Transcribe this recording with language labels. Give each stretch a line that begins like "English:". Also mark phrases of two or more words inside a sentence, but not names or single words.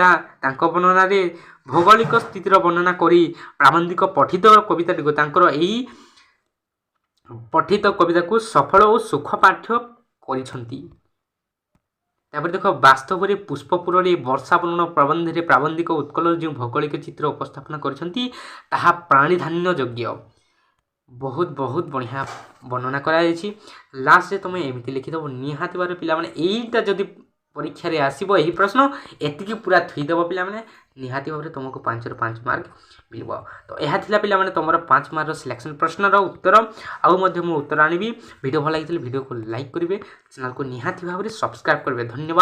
Odia: ତାଙ୍କ ବର୍ଣ୍ଣନାରେ ଭୌଗୋଳିକ ସ୍ଥିତିର ବର୍ଣ୍ଣନା କରି ପ୍ରାବନ୍ଧିକ ପଠିତ କବିତାଟିକୁ ତାଙ୍କର ଏହି ପଠିତ କବିତାକୁ ସଫଳ ଓ ସୁଖପାଠ୍ୟ କରିଛନ୍ତି। ତାପରେ ଦେଖ ବାସ୍ତବରେ ପୁଷ୍ପପୁରରେ ବର୍ଷା ବର୍ଣ୍ଣନ ପ୍ରବନ୍ଧରେ ପ୍ରାବନ୍ଧିକ ଉତ୍କଳର ଯେଉଁ ଭୌଗୋଳିକ ଚିତ୍ର ଉପସ୍ଥାପନ କରିଛନ୍ତି ତାହା ପ୍ରାଣୀଧାନ୍ୟ ଯୋଗ୍ୟ। ବହୁତ ବହୁତ ବଢ଼ିଆ ବର୍ଣ୍ଣନା କରାଯାଇଛି लास्टରେ ତୁମେ ଏମିତି ଲେଖିଦେବ ନିହାତି ଭାବରେ ପିଲାମାନେ ଏଇଟା ଯଦି ପରୀକ୍ଷାରେ ଆସିବ ଏହି ପ୍ରଶ୍ନ ଏତିକି ପୁରା ଥୋଇଦେବ ପିଲାମାନେ ନିହାତି ଭାବରେ ତୁମକୁ 5ରୁ 5 ମାର୍କ ମିଳିବ। ତ ଏହା ଥିଲା ପିଲାମାନେ ତୁମର 5 ମାର୍କର ସିଲେକ୍ସନ୍ ପ୍ରଶ୍ନର ଉତ୍ତର। ଆଉ ମଧ୍ୟ ମୁଁ ଉତ୍ତର ଆଣିବି। ଭିଡ଼ିଓ ଭଲ ଲାଗିଥିଲେ ଭିଡ଼ିଓକୁ ଲାଇକ୍ କରିବେ, ଚ୍ୟାନେଲକୁ ନିହାତି ଭାବରେ ସବସ୍କ୍ରାଇବ୍ କରିବେ।